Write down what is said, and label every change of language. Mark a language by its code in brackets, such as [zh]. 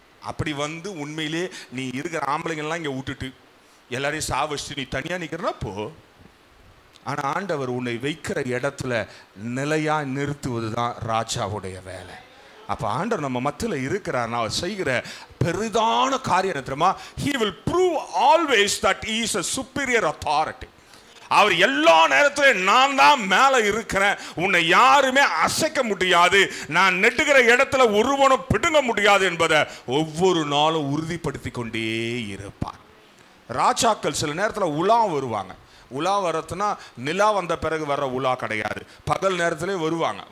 [ta] அப்படி வந்து உண்மையிலே நீ இருக்கிற ஆம்பளைங்கள்லாம் இங்கே விட்டுட்டு எல்லாரையும் சாவச்சு நீ தனியாக நிற்கிறனா போ. ஆனால் ஆண்டவர் உன்னை வைக்கிற இடத்துல நிலையா நிறுத்துவது தான் ராஜாவுடைய வேலை. அப்போ ஆண்டவர் நம்ம மத்தியில் இருக்கிறார், அவர் செய்கிற பெரிதான காரியம் தெரியுமா? [en] He will prove always that he is a superior authority. [ta] அவர் எல்லா நேரத்திலும் நான் தான் மேலே இருக்கிறேன், உன்னை யாருமே அசைக்க முடியாது, நான் நெட்டுகிற இடத்துல ஒருவனும் பிடுங்க முடியாது என்பதை ஒவ்வொரு நாளும் உறுதிப்படுத்தி கொண்டே இருப்பார். ராஜாக்கள் சில நேரத்தில் உலா வருவாங்க. உலா வரத்துனா நிலா வந்த பிறகு வர்ற உலா கிடையாது, பகல் நேரத்திலே வருவாங்க.